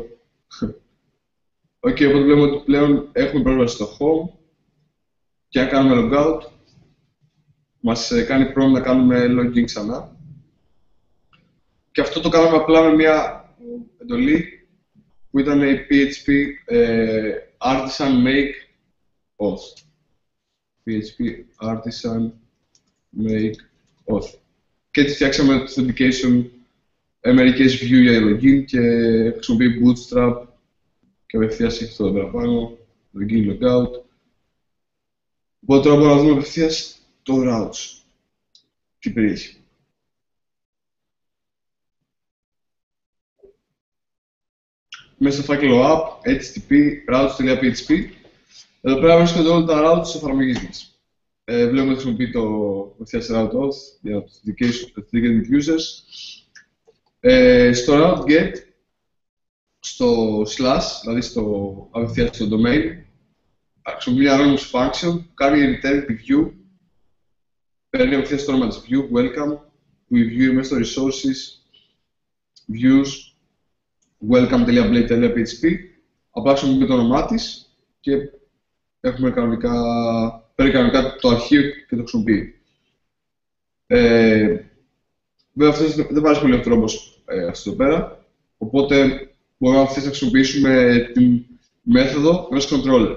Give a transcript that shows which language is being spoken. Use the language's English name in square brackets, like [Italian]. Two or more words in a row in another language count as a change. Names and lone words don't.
[Greek] Οκ, οπότε βλέπουμε ότι πλέον έχουμε πρόσβαση στο home και αν κάνουμε logout μας κάνει πρόβλημα να κάνουμε login ξανά. Και αυτό το κάναμε απλά με μια εντολή που ήταν η [English] PHP artisan make auth. PHP artisan make auth. [Greek] Και έτσι φτιάξαμε το authentication μερικές view για login και χρησιμοποιεί Bootstrap και απευθείας έχει αυτό εδώ πέρα πάνω, [English] login, logout. [Greek] Οπότε τώρα μπορούμε να δούμε απευθείας το routes, τι περιέχει. Μέσα στο φάκελο app, [English] http, routes.php. [Greek] Εδώ πέρα βρίσκονται όλα τα routes της εφαρμογής μας. Βλέπουμε ότι χρησιμοποιεί το απευθείας [English] route auth [Greek] για τους [English] dedicated users. [Greek] Στο [English] route get, [Greek] στο slash, δηλαδή απευθείας στο domain, χρησιμοποιεί μια [English] anonymous function, [Greek] κάνει return τη view, παίρνει απευθείας το όνομα της view, welcome, που η view μέσα στο [English] resources, views, welcome.blade.php, [Greek] απλά χρησιμοποιούμε το όνομά της και έχουμε παίρνει κανονικά το αρχείο και το χρησιμοποιεί. Βέβαια αυτός δεν βάζει πολύ τρόπος αυτό εδώ πέρα, οπότε μπορούμε να χρησιμοποιήσουμε την μέθοδο ενός controller.